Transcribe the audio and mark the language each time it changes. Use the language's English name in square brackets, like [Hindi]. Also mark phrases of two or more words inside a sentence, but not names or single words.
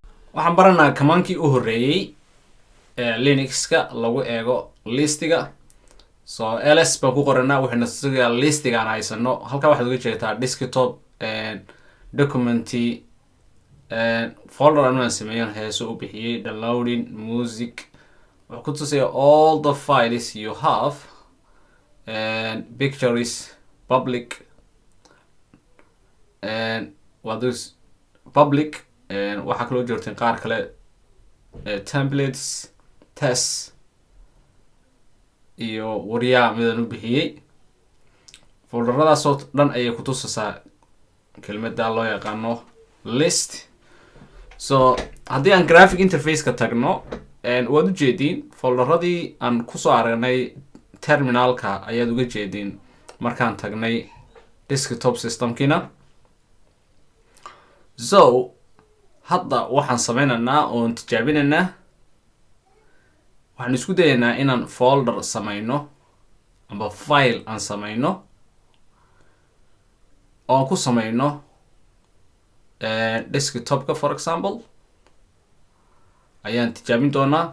[Somali] waxaan baranaa kamaankii u horeeyay Linux-ka lagu eego listiga. so ls baan ku qoranaa, waxayna tusayaa listiga aan haysano. halkaa waxaad uga jeedaa desktop documenty folder aan sameeyan heeso u bixiyay [English] downloading music. [Somali] wuxuu ku tusaya [English] all the files you have and pictures public and what is public and [Somali] waxaa kaloo jirteen qaar kale templates test iyo wariyaa midaan u bixiyay. folderadaasoo dhan ayay ku tusaysaa kelmadda loo yaqaano list. so haddii aan [English] graphic interface-ka [Somali] tagno waad u jeediin folderadii aan kusoo aragnay terminaalka ayaad uga jeediin markaan tagnay desktop systemkiina. so hadda waxaan sameynaynaa oon tijaabinaynaa, waxaan isku dayaynaa inaan folder sameyno amba file aan sameyno oon ku sameyno desktopka [English] for example [Somali] ayaan tijaabin doonaa.